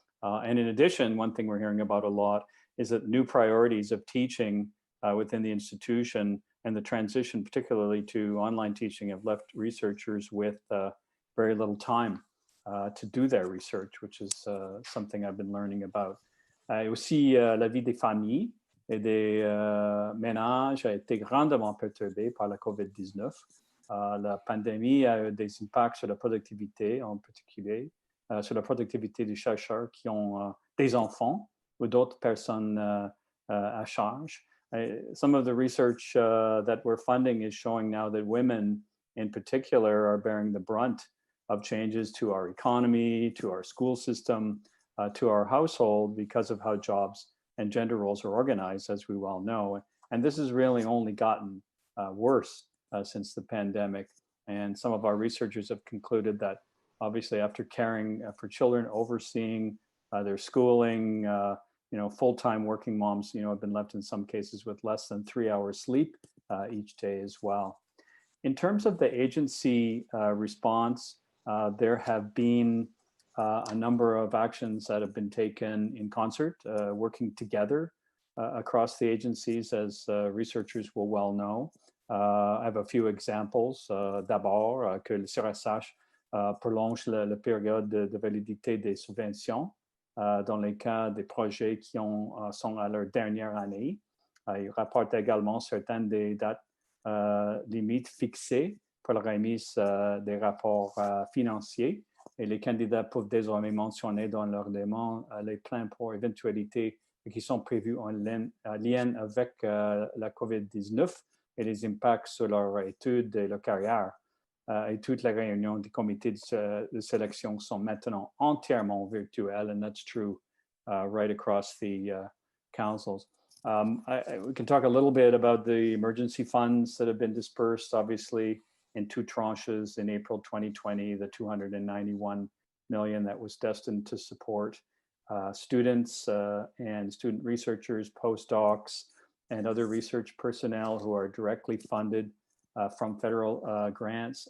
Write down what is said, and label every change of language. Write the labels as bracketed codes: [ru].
[en] And in addition, one thing we're hearing about a lot is that new priorities of teaching within the institution and the transition, particularly to online teaching, have left researchers with very little time to do their research, which is something I've been learning about. [fr] Aussi, la vie des familles et des ménages a été grandement perturbée par la COVID-19. La pandémie a eu des impacts sur la productivité, en particulier, sur la productivité des chercheurs qui ont des enfants ou d'autres personnes à charge. [en] Some of the research that we're funding is showing now that women in particular are bearing the brunt of changes to our economy, to our school system, to our household because of how jobs and gender roles are organized, as we well know. And this has really only gotten worse since the pandemic. And some of our researchers have concluded that obviously after caring for children, overseeing their schooling, full-time working moms, have been left in some cases with less than 3 hours sleep each day as well. In terms of the agency response, there have been a number of actions that have been taken in concert, working together across the agencies, as researchers will well know. I have a few examples. [fr] D'abord, que le CRSH prolonge la période de validité des subventions dans les cas des projets qui sont à leur dernière année. Il rapporte également certaines des dates limites fixées pour la remise des rapports financiers. Et les candidats peuvent désormais mentionner dans leur demande les plans pour éventualités qui sont prévus en lien avec la COVID-19 et les impacts sur leur études et leur carrière. Et toutes les réunions du comité de sélection sont maintenant entièrement virtuelles, [en] and that's true right across the councils. We can talk a little bit about the emergency funds that have been dispersed, obviously, in 2 tranches in April 2020, the 291 million that was destined to support students and student researchers, postdocs, and other research personnel who are directly funded from federal grants.